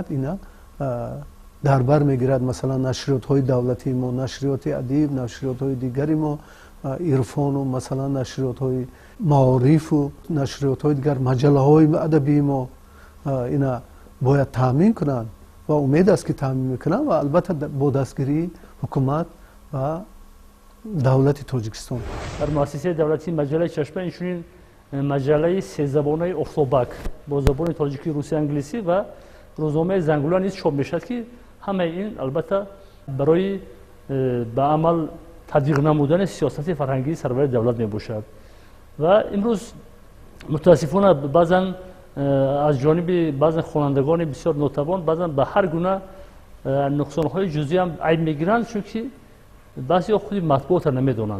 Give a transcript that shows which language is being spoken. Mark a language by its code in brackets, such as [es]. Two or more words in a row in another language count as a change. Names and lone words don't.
[tg] ина дар бар мегирад масалан нашриётҳои давлатии мо, нашриёти адиб, нашриётҳои дигари мо, ирфону масалан нашриётҳои маорифу нашриётҳои дигар, маҷаллаҳои адабии мо, ина бояд таъмин кунанд ва умед аст ки таъмин мекунанд ва албатта бо дастгирии ҳукумат ва давлати Тоҷикистон. дар муассисаи давлатии маҷаллаи чашма инчунин маҷаллаи сезабонаи офтобак бо забони тоҷикӣ, русӣ, англисӣ ва [fa] روزنامه زنگولان نیز چاپ میشد که همه این البته برای به عمل تطبیق نمودن سیاست فرهنگی سرور دولت میباشد و امروز متاسفانه بعضا از جانب بعض خوانندگان بسیار ناتوان بعضا به هر گونه نقصانهای جزئی هم عیب میگیرند، چون که بعضی خود مطبوعات را نمیدونند.